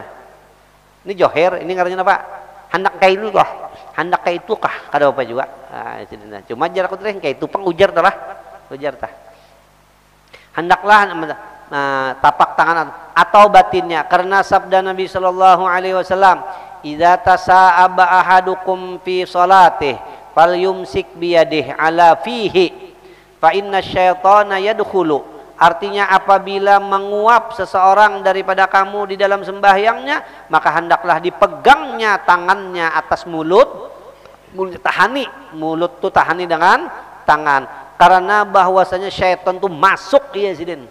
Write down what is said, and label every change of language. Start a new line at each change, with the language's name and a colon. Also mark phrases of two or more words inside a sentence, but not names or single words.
Banjar: Ini johir, ini katanya apa? Hendak kayak ini kah? Hendak kayak itu kah? Kada apa juga. Nah, cuma jar aku terus kayak itu pang ujar dah. Ujar tah. Hendaklah tapak tangan atau batinnya karena sabda Nabi
Arabic: صلى الله عليه وسلم, "إذا تثاءب أحدكم في صلاته فليمسك بيده على فيه فإن الشيطان يدخل."
Indonesian: Artinya apabila menguap seseorang daripada kamu di dalam sembahyangnya, maka hendaklah dipegangnya tangannya atas mulut tahani,
Banjar: mulut tuh tahani
Indonesian: dengan tangan.
Banjar: Karena bahwasanya syaitan tuh masuk iya sidin.